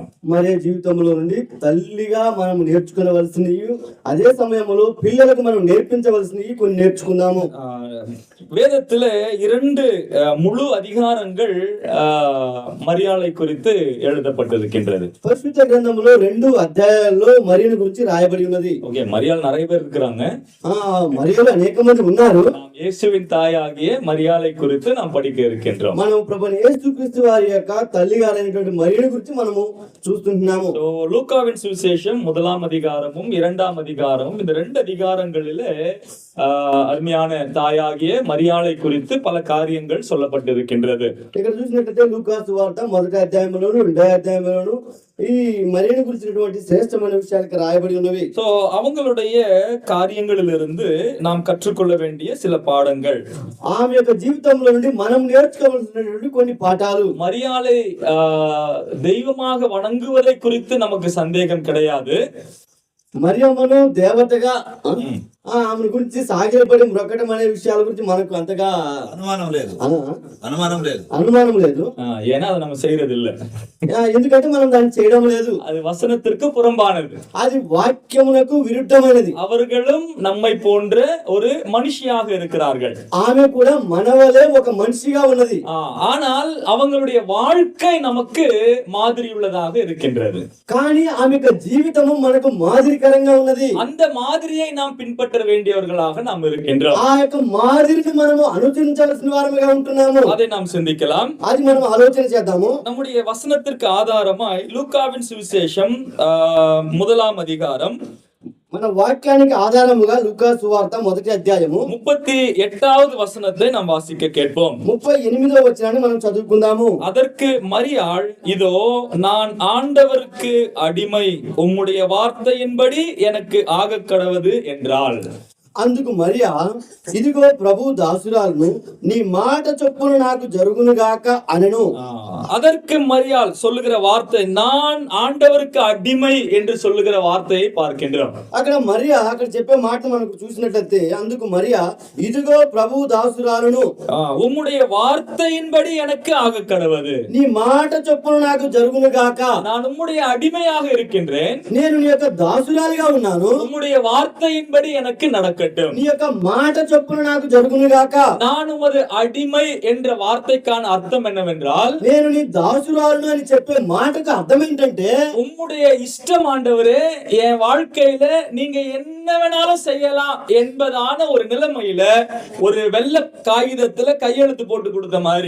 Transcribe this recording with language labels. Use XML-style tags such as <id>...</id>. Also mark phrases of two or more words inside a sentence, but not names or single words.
<te>మరియ జీవితంలో నుండి తల్లిగా మనం నేర్చుకోవలసినవి, అదే సమయంలో పిల్లలకు మనం నేర్పించవలసినవి కొన్ని నేర్చుకుందాము.</te> <ta>வேதத்துல 2 முழு அதிகாரங்கள் மரியாதை குறித்து எழுதப்பட்டிருக்கின்றது.</ta> <te>పరిశుద్ధ గ్రంథంలో 2 అధ్యాయాల్లో మరియను గురించి రాయబడి ఉన్నది. ఓకే,</te> <ta>மரியாள் நிறைய பேர் இருக்கிறாங்க.</ta> <te>మరియలు అనేక మంది ఉన్నారు.</te> <ta>நாம் இயேசுவின் தாயாகிய மரியாதை குறித்து நாம் படிக்க இருக்கின்றோம்.</ta> <te>మనం ప్రభువైన యేసుక్రీస్తు వారి యొక్క తల్లి గారైనటువంటి మరియను గురించి మనము చూస్తున్నాము.</te> <ta>லூக்காவின் சுவிசேஷம் 1ஆம் அதிகாரமும் 2ஆம் அதிகாரமும், இந்த 2 அதிகாரங்களிலே அருமையான தாயாகிய மரியாளை குறித்து பல காரியங்கள் சொல்லப்பட்டிருக்கின்றது.</ta> <te>ఇక్కడ చూసినట్లయితే లూకా సువార్త 1వ అధ్యాయంలోను 2వ అధ్యాయంలోను ఈ మరియను గురించినటువంటి శ్రేష్టమైన విషయాలకు రాయబడి ఉన్నవి.</te> <ta>சோ அவங்களுடைய காரியங்களிலிருந்து நாம் கற்றுக்கொள்ள வேண்டிய சில பாடங்கள்,</ta> <te>ఆమె యొక్క జీవితంలో నుండి మనం నేర్చుకోవాల్సినటువంటి కొన్ని పాఠాలు.</te> <ta>மரியாளை தெய்வமாக வணங்குவதை குறித்து நமக்கு சந்தேகம் கிடையாது.</ta> <te>మరియమ్మను దేవతగా ఆమె గురించి సాగిలపడి మ్రొక్కడం అనే విషయాల గురించి మనకు అంతగా అనుమానం లేదు. అనుమానం లేదు.</te> <ta>ஏன்னா அதை நம்ம செய்யறது இல்ல.</ta> <te>ఎందుకంటే మనం దాన్ని చేయడం లేదు.</te> <ta>அது வசனத்திற்கு புறம்பானது,</ta> <te>అది వాక్యమునకు విరుద్ధమైనది.</te> <ta>அவர்களும் நம்மை போன்ற ஒரு மனுஷியாக இருக்கிறார்கள்.</ta> <te>ఆమె కూడా మనవలే ఒక మనిషిగా ఉన్నది.</te> <ta>ஆனால் அவங்களுடைய வாழ்க்கை நமக்கு மாதிரி உள்ளதாக இருக்கின்றது.</ta> <te>కానీ ఆమె యొక్క జీవితము మనకు మాదిరికరంగా ఉన్నది.</te> <ta>அந்த மாதிரியை நாம் பின்பற்ற வேண்டியவர்களாக நாம் இருக்கின்றோம்.</ta> <te>ఆ యొక్క మాదిరిని మనము అనుసరించాల్సిన వారముగా ఉంటున్నాము.</te> <ta>அதை நாம் சிந்திக்கலாம்,</ta> <te>అది మనం ఆలోచన చేద్దాము.</te> <ta>நம்முடைய வசனத்திற்கு ஆதாரமாய் லூக்காவின் சுவிசேஷம் 1ஆம் அதிகாரம்,</ta> <te>మన వాక్యానికి ఆధారముగా లూకా సువార్త 1వ అధ్యాయము</te> <ta>38வது வசனத்தை நாம் வாசிக்க கேட்போம்.</ta> <te>38వ వచనాన్ని మనం చదువుకుందాము.</te> <ta>அதற்கு மரியாள், இதோ நான் ஆண்டவருக்கு அடிமை, உம்முடைய வார்த்தையின்படி எனக்கு ஆகக் கடவது என்றாள்.</ta> <te>అందుకు మరియా, ఇదిగో ప్రభు దాసురాలను, నీ మాట చొప్పున నాకు జరుగునుగాక అనెను.</te> <ta>அதற்கு மரியாள் சொல்லுகிற வார்த்தை, நான் ஆண்டவருக்கு அடிமை என்று சொல்லுகிற வார்த்தையை பார்க்கின்றோம்.</ta> <te>అక్కడ మరియా అక్కడ చెప్పే మాట మనకు చూసినట్లయితే, అందుకు మరియా, ఇదిగో ప్రభు దాసురాలను,</te> <ta>உம்முடைய வார்த்தையின்படி எனக்கு ஆகக் கடவது,</ta> <te>నీ మాట చొప్పున నాకు జరుగునుగాక,</te> <ta>நான் உம்முடைய அடிமையாக இருக்கின்றேன்,</ta> <te>నేను నీ యొక్క దాసురాలిగా ఉన్నాను,</te> <ta>உம்முடைய வார்த்தையின்படி எனக்கு நடக்கட்டும். நிறைவேறட்டும்.</ta> <te>నీ యొక్క మాట చొప్పున నాకు జరుగును గాక.</te> <ta>நான் உமது அடிமை என்ற வார்த்தைக்கான அர்த்தம் என்னவென்றால்,</ta> <te>నేను నీ దాసురాలను అని చెప్పే మాటకు అర్థం ఏంటంటే,</te> <ta>உம்முடைய இஷ்டம் ஆண்டவரே, என் வாழ்க்கையில நீங்க என்ன வேணாலும் செய்யலாம் என்பதான ஒரு நிலைமையில ஒரு வெள்ளை காகிதத்துல கையெழுத்து போட்டு கொடுத்த மாதிரி.</ta>